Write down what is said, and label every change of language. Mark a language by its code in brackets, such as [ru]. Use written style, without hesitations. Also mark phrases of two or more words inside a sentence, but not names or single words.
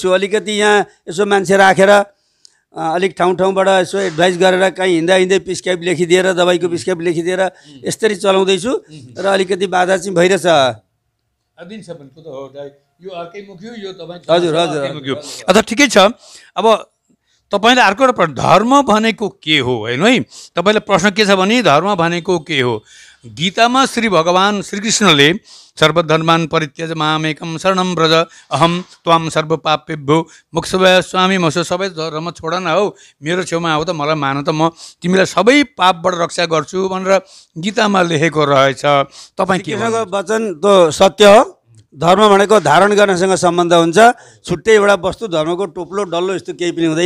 [ne] अलिकति यहाँ यसो मान्छे राखेर अलिक ठाउँबाट यसो एडभाइस गरेर कहीँ हिँड्दै प्रिस्क्राइब लेखिदिएर, दबाईको प्रिस्क्राइब लेखिदिएर यसरी चलाउँदैछु र अलिकति बाधा चाहिँ भइरहेछ। यो अर्कै मुख्य, यो तपाईँ हजुर हजुर अच्छा ठिकै छ। अब तपाईँले अर्को एउटा धर्म भनेको के हो होइन है, तपाईँले प्रश्न के छ भने धर्म भनेको के हो, गीतामा श्री भगवान श्रीकृष्णले [sa] सर्वधर्मान् परित्यज मामेकम शरणम ब्रज अहम त्वाम सर्व पापेभ्यो मोक्षभय स्वामी मसो [ne] सबै धर्म छोड न हौ मेरो छेउमा आऊ त मलाई मान त म तिमीलाई सबै पापबाट रक्षा गर्छु भनेर गीतामा लेखेको रहेछ। तपाईँ के कृष्णको वचन त सत्य हो। धर्म भनेको धारण गर्नसँग सम्बन्ध हुन्छ। छुट्टै एउटा वस्तु धर्मको टोप्लो डल्लो यस्तो केही पनि हुँदैन।